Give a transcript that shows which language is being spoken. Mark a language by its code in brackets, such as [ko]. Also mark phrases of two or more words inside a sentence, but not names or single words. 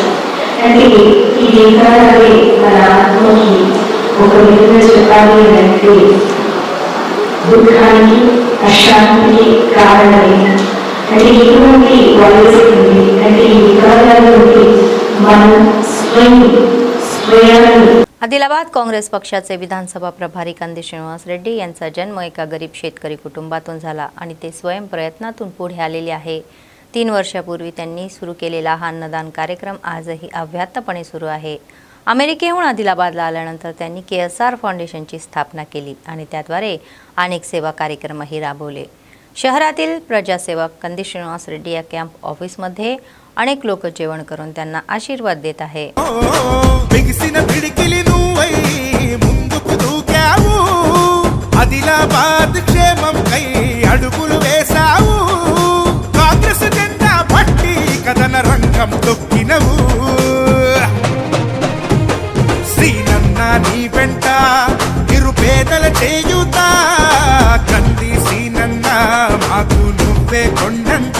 [te] అంటే ఈ వికారాలే మన ఆత్మకి ఒక విధంగా చెప్పాలి అంటే దుఃఖానికి, అశాంతికి కారణమైన అంటే ఎటువంటి వైరస్ ఉంది అంటే ఈ వికారాల నుండి మనం స్వయాన్ని. [mr] आदिलाबाद काँग्रेस पक्षाचे विधानसभा प्रभारी कंदी श्रीनिवास रेड्डी यांचा जन्म एका गरीब शेतकरी कुटुंबातून झाला आणि ते स्वयंप्रयत्नातून पुढे आलेले आहे. 3 वर्षापूर्वी त्यांनी सुरू केलेला हा अन्नदान कार्यक्रम आजही अव्याहतपणे सुरू आहे. अमेरिकेहून आदिलाबादला आल्यानंतर त्यांनी KSR फाउंडेशनची स्थापना केली आणि त्याद्वारे अनेक सेवा कार्यक्रमही राबवले. शहरातील प्रजासेवक कंदी श्रीनिवास रेड्डी या कॅम्प ऑफिसमध्ये अनेक लोक जेवण करून त्यांना आशीर्वाद देत आहे. [te] ఆదిలాబాద్ క్షేమం కై అడుగులు వేసావు, కాంగ్రెస్ జెండా పట్టి కథన రంగం తొక్కినవు. శ్రీనన్న నీ వెంట నిరుపేదల చేయుతా, కంది శ్రీనన్న మాకు నువ్వే కొండంత.